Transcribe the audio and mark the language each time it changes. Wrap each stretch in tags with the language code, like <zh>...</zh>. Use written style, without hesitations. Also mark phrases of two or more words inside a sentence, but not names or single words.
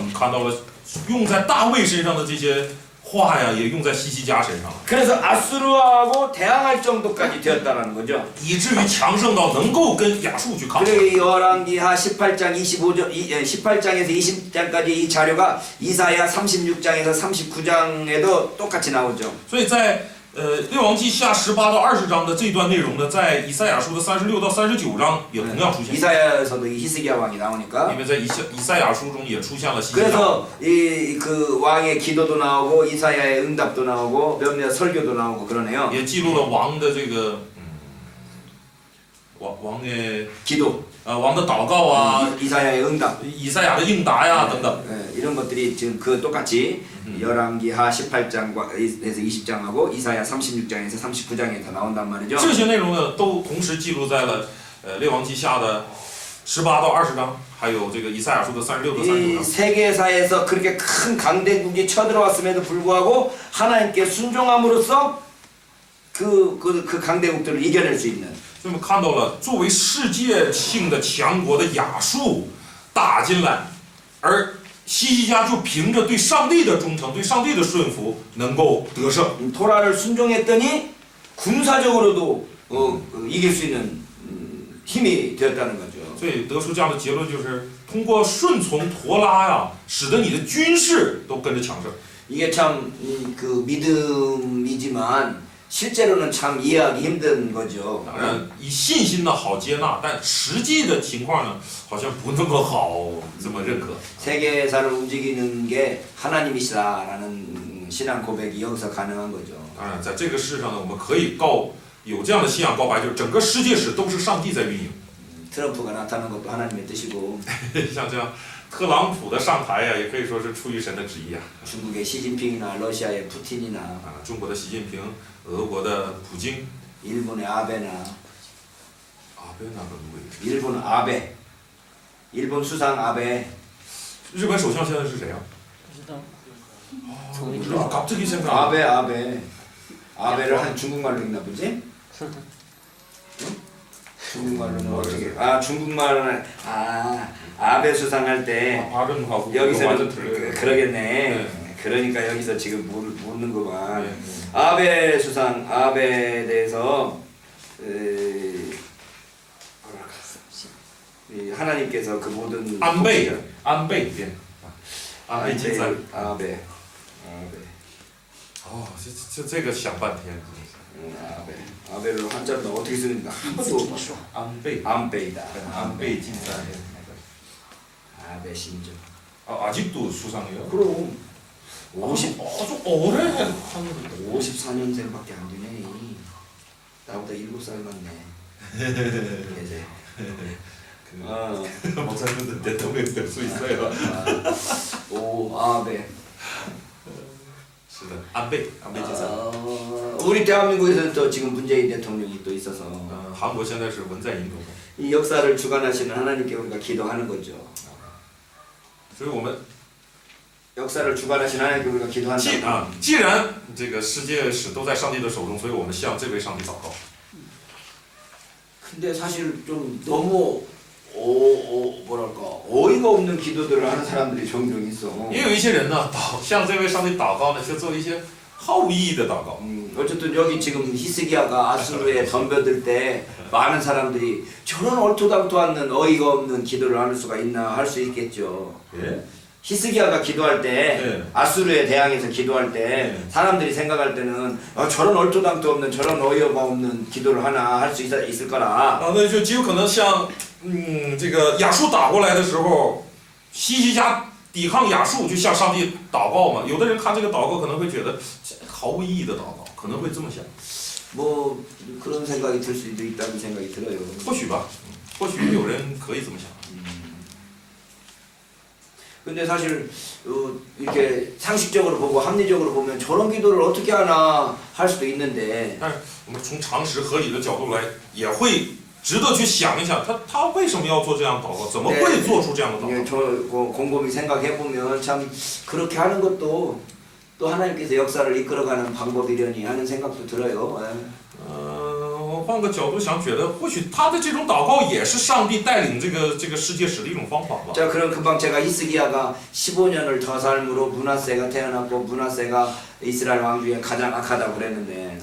<zh>看到了用在大卫身上的这些话呀，也用在西西家身上，</zh> <ko>그래서 아수르하고 대항할 정도까지 되었다라는 거죠.</ko> <zh>以至于强盛到能够跟亚述去抗衡。</zh> <ko>그리고 열왕기하 18장 18장에서 20장까지 이 자료가 이사야 36장에서 39장에도 똑같이 나오죠.</ko> <zh>所以在列王记下18到20章的这段内容呢，在以赛亚书的36到39章也同样出现，</zh> <ko>이사야에서도 이 히스기야 왕이 나오니까.</ko> <zh>因为在以赛亚书中也出现了西西家。</zh> <ko>그래서 이 그 왕의 기도도 나오고 이사야의 응답도 나오고 몇몇 설교도 나오고 그러네요.</ko> <zh>也记录了王的这个王的</zh> <ko>기도,</ko> <zh>王的祷告啊，</zh> <ko>이사야의 응답.</ko> <zh>以赛亚的应答呀等等。</zh> <ko>이런 것들이 지금 그 똑같이 열왕기하 18장에서 20장하고 이사야 36장에서 39장에 다 나온단 말이죠.</ko> <zh>这些内容呢，都同时记录在了列王记下的18到20章，还有这个以赛亚书的36到39</zh> <ko>이</ko> <zh>章。</zh> <ko>세계사에서 그렇게 큰 강대국이 쳐들어왔음에도 불구하고 하나님께 순종함으로써 그 강대국들을 이겨낼 수 있는.</ko> <zh>所以我们看到了，作为世界性的强国的亚述打进来，而西西家就凭着对上帝的忠诚、对上帝的顺服，能够得胜。</zh> <ko>토라를 순종했더니 군사적으로도 이길 수 있는 힘이 되었다는 거죠.</ko> <zh>所以得出这样的结论，就是通过顺从陀拉呀，使得你的军事都跟着强盛。</zh> <ko>이게 참 그 믿음이지만 실제로는 참 이해하기 힘든 거죠.</ko> <zh>当然，以信心呢好接纳，但实际的情况呢，好像不那么好这么认可。</zh> <ko>세계사를 움직이는 게 하나님이시다라는 신앙 고백이 여기서 가능한 거죠.</ko> <zh>当然，在这个世上呢，我们可以有这样的信仰告白，就是整个世界史都是上帝在运营。</zh> <ko>트럼프가 나타난 것도 하나님의 뜻이고</ko> <zh>像这样，特朗普的上台呀，也可以说是出于神的旨意啊。</zh> <ko>중국의 시진핑이나 러시아의 푸틴이나</ko> <zh>中国的习近平，俄国的普京，</zh> <ko>일본의 아베나 아베나가 누구예요? 일본 아베 일본 수상 아베</ko> <zh>日本首相现在是谁啊？不知道。</zh> <ko>갑자기 생각. 아베를 한 중국말로 읽나 보지? 중국말로는 어떻게? 중국말로는 아베 수상할 때 발음하고 여기서는 완전 틀려요. 그러겠네. 네. 그러니까 여기서 지금 묻는구만. 네. 아베 수상 아베에 대해서 이 하나님께서 그 모든 안베이 안베이 예. 안베이 진산. 아베</ko> <zh>这个想半天。</zh> <ko>아베를 한자로 어떻게 쓰는가 한 번도 안베이 안베이다. 안베이 진산. 아베 신조. 아직도 수상해요? 그럼 50 아주 오래 하는 54년생밖에 안 되네. 나보다 7살 많네. 이제. 목사님도 대통령 될 수 있어요. 아베.</ko> <zh>是的，安倍晋三。</zh> <ko>우리 대한민국에서는 또 지금 문재인 대통령이 또 있어서</ko> <zh>韩国现在是文在寅总统。</zh> <ko>이 역사를 주관하시는 하나님께 우리가 기도하는 거죠.</ko> <zh>所以我们</zh> <ko>역사를 주관하시는 하나님께 우리가 기도한다.</ko> <zh>既然这个世界史都在上帝的手中，所以我们向这位上帝祷告。</zh> <ko>근데 사실 좀 너무 뭐랄까 어이가 없는 기도들을 하는 사람들이 종종 있어.</ko> <zh>也有一些人呢，向这位上帝祷告呢，却做一些毫无意义的祷告。</zh> <ko>어쨌든 여기 지금 히스기야가 아수르에 덤벼들 때 많은 사람들이 저런 얼토당토 않는 어이가 없는 기도를 할 수가 있나 할 수 있겠죠. 예? 히스기야가 기도할 때 네. 아수르에 대항해서 기도할 때 네. 사람들이 생각할 때는 저런 얼토당토 없는 저런 어이가 없는 기도를 하나 할 수 있을 거라.</ko> <zh>那就极有可能像这个亚述打过来的时候，西西家抵抗亚述，就向上帝祷告嘛。有的人看这个祷告可能会觉得这毫无意义的祷告，可能会这么想。</zh> <ko>뭐 그런 생각이 들 수도 있다는 생각이 들어요.</ko> <zh>或许吧，或许有人可以这么想。</zh> <ko>근데 사실 이렇게 상식적으로 보고 합리적으로 보면 저런 기도를 어떻게 하나 할 수도 있는데</ko> <zh>但是我们从常识合理的角度来，也会值得去想一想，他为什么要做这样的祷告？怎么会做出这样的祷</zh> <ko>이게</ko> <zh>告？</zh> <ko>저 곰곰이 생각해 보면 참 그렇게 하는 것도 또 하나님께서 역사를 이끌어가는 방법이려니 하는 생각도 들어요.</ko> <zh>换个角度想，觉得或许他的这种祷告也是上帝带领这个世界史的一种方法吧。</zh> <ko>자, 그럼 금방 제가 히스기야가 15년을 더 삶으로 문하세가 태어났고 문하세가 이스라엘 왕 중에 가장 악하다고 그랬는데</ko>